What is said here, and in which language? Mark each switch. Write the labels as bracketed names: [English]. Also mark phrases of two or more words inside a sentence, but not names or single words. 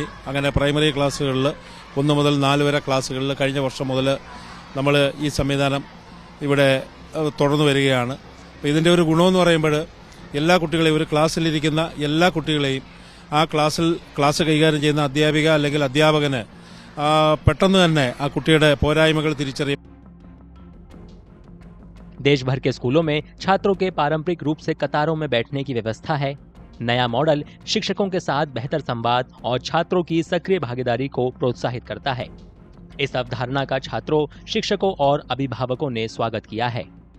[Malayalam] അങ്ങനെ പ്രൈമറി ക്ലാസ്സുകളിൽ 1 മുതൽ 4 വരെ ക്ലാസ്സുകളിൽ കഴിഞ്ഞ വർഷം മുതൽ നമ്മൾ ഈ സംവിധാനം ഇവിടെ തുടർന്നു വരികയാണ്. അപ്പോൾ ഇതിൻ്റെ ഒരു ഗുണമെന്ന് പറയുമ്പോൾ എല്ലാ കുട്ടികളെയും, ഒരു ക്ലാസ്സിലിരിക്കുന്ന എല്ലാ കുട്ടികളെയും ആ ക്ലാസ് കൈകാര്യം ചെയ്യുന്ന അധ്യാപിക അല്ലെങ്കിൽ അധ്യാപകന് പെട്ടെന്ന് തന്നെ ആ കുട്ടിയുടെ പോരായ്മകൾ തിരിച്ചറിയും. [Hindi] देश भर के स्कूलों में छात्रों के पारंपरिक रूप से कतारों में बैठने की व्यवस्था है। नया मॉडल शिक्षकों के साथ बेहतर संवाद और छात्रों की सक्रिय भागीदारी को प्रोत्साहित करता है। इस अवधारणा का छात्रों, शिक्षकों और अभिभावकों ने स्वागत किया है।